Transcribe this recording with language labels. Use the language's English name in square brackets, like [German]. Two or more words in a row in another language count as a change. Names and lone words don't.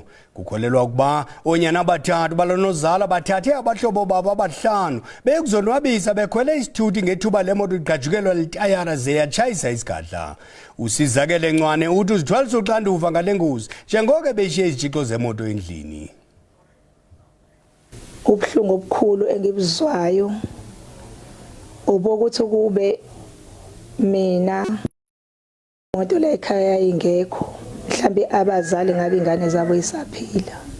[Xhosa] Kukholelwa ukuba oonyana abathathu balonozala bathathe abahlobo babo abahlanu bekuzonwabisa bekhwele isithuthi ngethuba lemoto igajukelwa litayara ze yatshayisa isigadla. Usizakele Ncwane uthi uzithwalisa uxanduva ngale ngozi njengoko beshiye izitshixo zemoto endlini. [Zulu] Ubuhlungu obukhulu engibuzwayo ubokuthi kube mina imoto la ekhaya ingekho mhlambe abazali ngabe ingane zabo isaphila.